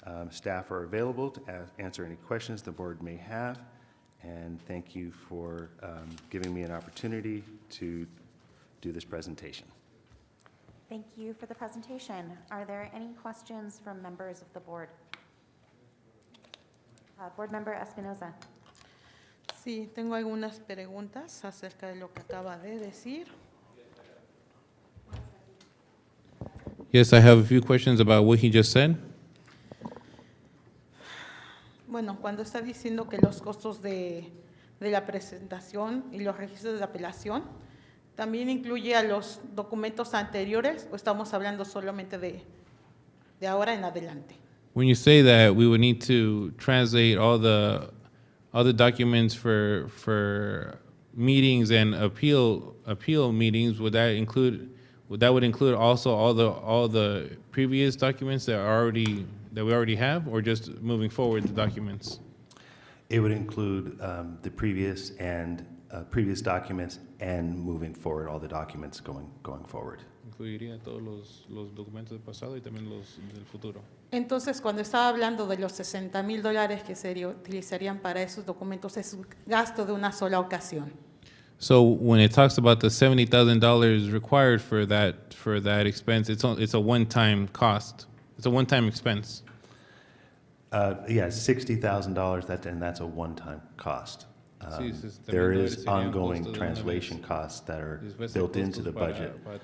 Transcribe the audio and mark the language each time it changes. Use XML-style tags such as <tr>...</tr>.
<en>Staff are available to answer any questions the board may have, and thank you for giving me an opportunity to do this presentation. Thank you for the presentation. Are there any questions from members of the board? Board Member Espinoza.</en> <es>Sí, tengo algunas preguntas acerca de lo que acaba de decir.</es> <en>Yes, I have a few questions about what he just said.</en> <es>Bueno, cuando está diciendo que los costos de la presentación y los registros de apelación, ¿también incluye a los documentos anteriores o estamos hablando solamente de ahora en adelante?</es> <en>When you say that we would need to translate all the documents for meetings and appeal meetings, would that include also all the previous documents that we already have, or just moving forward the documents? It would include the previous documents and moving forward all the documents going forward.</en> <es>Incluiría todos los documentos del pasado y también los del futuro. Entonces, cuando estaba hablando de los $60,000 que se utilizarían para esos documentos, es un gasto de una sola ocasión.</es> <en>So when it talks about the $70,000 required for that expense, it's a one-time cost. It's a one-time expense. Yeah, $60,000, and that's a one-time cost. There is ongoing translation costs that are built into the budget.</en>